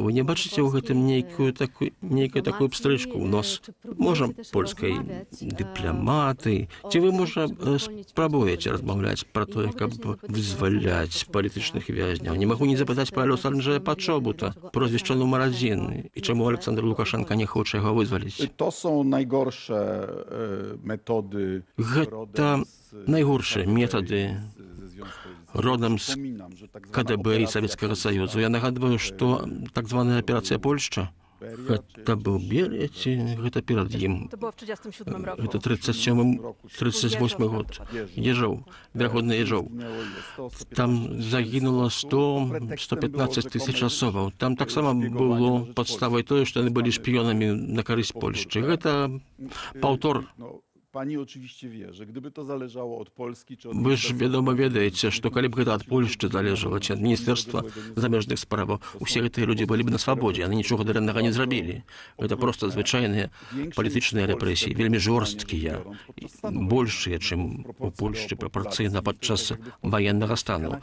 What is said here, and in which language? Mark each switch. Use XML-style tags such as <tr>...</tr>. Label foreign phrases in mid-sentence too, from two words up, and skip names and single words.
<be>Вы не бачыце ў гэтым нейкую такую пстрычку ў нос? Можа, польскай дыпламаты? Ці вы, можа, спрабуеце размаўляць пра тое, каб вызваляць палітычных вязняў? Не магу не запытаць пра лёс Анджэя Пачобута, прозвішча нумар 1, і чаму Александр Лукашенко не хоча яго вызваліць?</be> <pl>To są najgorsze metody.</pl> <be>Гэта найгоршыя метады родам з КДБ і Савецкага Саюзу. Я нагадваю, што так званая аперацыя Польшча, гэта быў Берыя, ці гэта перад ім?</be> <pl>To było w 1937 roku.</pl> <be>Гэта 37-38 год. Ежоў, верагодна Ежоў. Там загінула 100-115 тысяч асобаў. Там таксама было падставай тое, што яны былі шпіёнамі на карысць Польшчы. Гэта паўтор.</be> <pl>Pani oczywiście wie, że gdyby to zależało od Polski czy od</pl> <be>Вы ж, вядома, ведаеце, што калі б гэта ад Польшчы залежала, ці ад Міністэрства замежных справаў, усе гэтыя людзі былі б на свабодзе, яны нічога дрэннага не зрабілі. Гэта проста звычайныя палітычныя рэпрэсіі, вельмі жорсткія, большыя, чым у Польшчы прапорцыйна падчас ваеннага стану.</be>